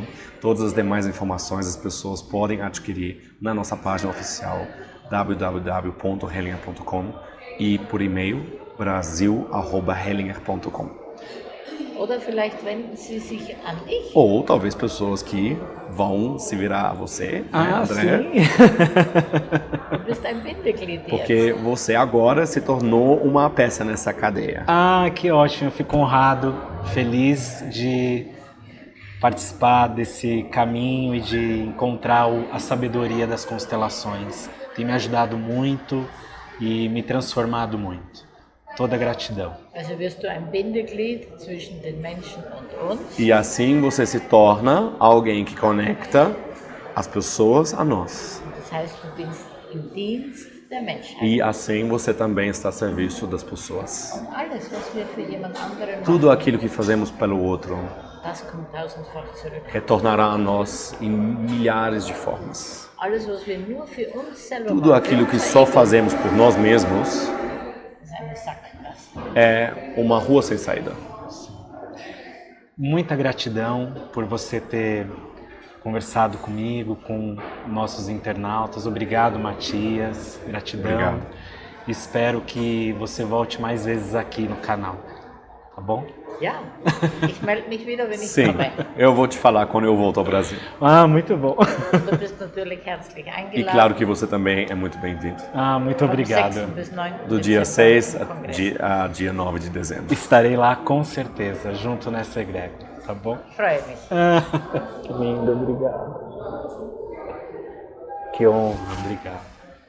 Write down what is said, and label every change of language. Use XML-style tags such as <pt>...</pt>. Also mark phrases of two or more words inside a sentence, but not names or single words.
<pt>Todas as demais informações as pessoas podem adquirir na nossa página oficial www.hellinger.com e por e-mail brasil@hellinger.com.</pt> <de>Oder vielleicht wenden Sie sich an mich.</de> <pt>Ou talvez pessoas que vão se virar a você, né, André? Sim.</pt> <de>Du bist ein Bindeglied</de> <pt>Porque</pt> <de>jetzt.</de> <pt>você agora se tornou uma peça nessa cadeia. Que ótimo, eu fico honrado, feliz de participar desse caminho e de encontrar a sabedoria das constelações. Tem me ajudado muito e me transformado muito. Toda gratidão.</pt> <de>Also wirst du ein Bindeglied zwischen den Menschen und uns.</de> <pt>E assim você se torna alguém que conecta as pessoas a nós.</pt> <de>Das heißt, du bist im Dienst der Menschheit.</de> <pt>E assim você também está a serviço das pessoas.</pt> <de>Und alles, was wir für jemand anderen</de> <pt>Tudo</pt> <de>machen,</de> <pt>aquilo que fazemos pelo outro</pt> <de>das kommt tausendfach zurück.</de> <pt>retornará a nós em milhares de formas.</pt> <de>Alles, was wir nur für uns selber</de> <pt>Tudo</pt> <de>machen,</de> <pt>aquilo</pt> <de>für</de> <pt>que</pt> <de>unser</de> <pt>só</pt> <de>Ego,</de> <pt>fazemos por nós mesmos</pt> <de>ist eine Sackgasse.</de> <pt>é uma rua sem saída. Muita gratidão por você ter conversado comigo, com nossos internautas. Obrigado, Matias. Gratidão. Obrigado. Espero que você volte mais vezes aqui no canal. Tá bom?</pt> <de>Ja, ich melde mich wieder, wenn ich</de> <pt>Sim,</pt> <de>komme.</de> <pt>eu vou te falar quando eu volto ao Brasil. Ah, muito bom.</pt> <de>Du bist natürlich herzlich</de> <pt>E</pt> <de>eingeladen.</de> <pt>claro que você também é muito bem-vindo. Ah, muito</pt> <de>Vom</de> <pt>obrigado.</pt> <de>6. bis 9.</de> <pt>Do dia</pt> <de>Dezember</de> <pt>6</pt> <de>im Kongress.</de> <pt>a dia 9 de dezembro. Estarei lá com certeza, junto nessa egrégora, tá bom?</pt> <de>Freue mich.</de> <pt>Que lindo, obrigado. Que honra, obrigado.</pt>